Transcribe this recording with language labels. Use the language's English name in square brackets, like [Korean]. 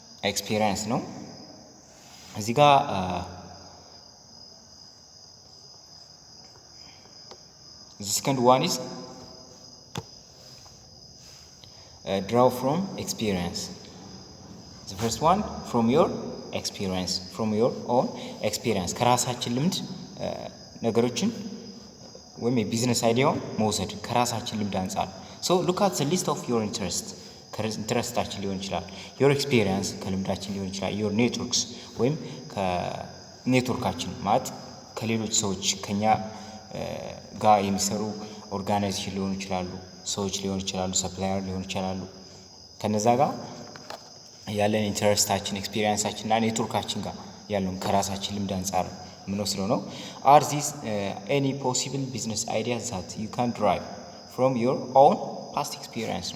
[Amharic] ኤክስፒሪየንስ ነው። እዚህ ጋር [English] the second one is draw from experience. The first one from your experience, from your own experience. [Amharic] ከራሳችን ልምድ ነገሮችን ወይም የቢዝነስ አይዲያውን መውሰድ ከራሳችን ልምድ አንጻር። [English] So look at the list of your interest. [Amharic] ከኢንትረስታችን ሊሆን ይችላል። [English] your experience [Amharic] ከልምዳችን ሊሆን ይችላል። [English] your networks [Amharic] ወይም ከኔትወርካችን ማለት ከሌሎች ሰዎች ከኛ ጋር የሚሰሩ ኦርጋናይዜሽን ሊሆኑ ይችላሉ፣ ሰዎች ሊሆኑ ይችላሉ፣ ሰፕላየር ሊሆኑ ይችላሉ። ከነዛ ጋር ያለን ኢንተረስታችን ኤክስፒሪየንሳችን እና ኔትወርካችን ጋር ያለውን ከራሳችን ልምድ አንጻር የምንወስደው ነው። [English] Are these any possible business ideas that you can derive from your own past experience?